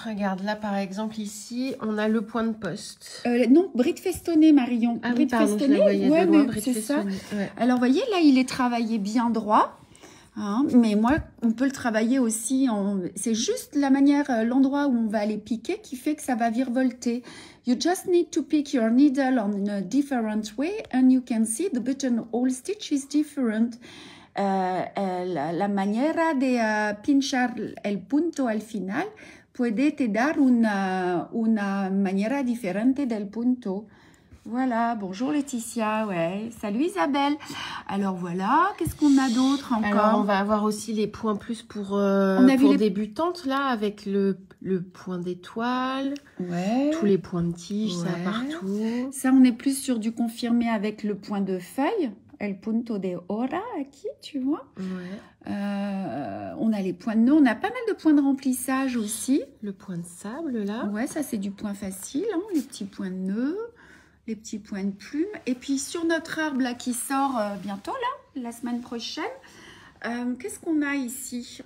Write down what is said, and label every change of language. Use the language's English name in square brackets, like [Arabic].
[French] Regarde, là, par exemple, ici, on a le point de poste. Non, bride festonnée, Marion. Ah oui, bride pardon, festonnée, je la voyais ouais, de loin, mais bride c'est ça. festonnée. Ouais. Alors, vous voyez, là, il est travaillé bien droit. Hein, mais moi, on peut le travailler aussi. C'est juste la manière, l'endroit où on va aller piquer qui fait que ça va virevolter. [English] You just need to pick your needle on a different way and you can see the buttonhole stitch is different. [Spanish] La manera de pinchar el punto al final puede te dar una manera diferente del punto. [French] Voilà, bonjour Laetitia, ouais. Salut Isabelle. Alors voilà, qu'est-ce qu'on a d'autre encore? Alors, on va avoir aussi les points plus pour débutantes, là, avec le point d'étoile, ouais. Tous les points de tige, Ouais. ça partout. Ça, on est plus sur du confirmé avec le point de feuille. [Spanish] El punto de hora, aquí, [French] tu vois. Ouais. On a les points de nœud, on a pas mal de points de remplissage aussi. Le point de sable, là. Ouais, ça c'est du point facile, hein, les petits points de nœud, les petits points de plume. Et puis sur notre arbre là qui sort bientôt, là, la semaine prochaine, qu'est-ce qu'on a ici?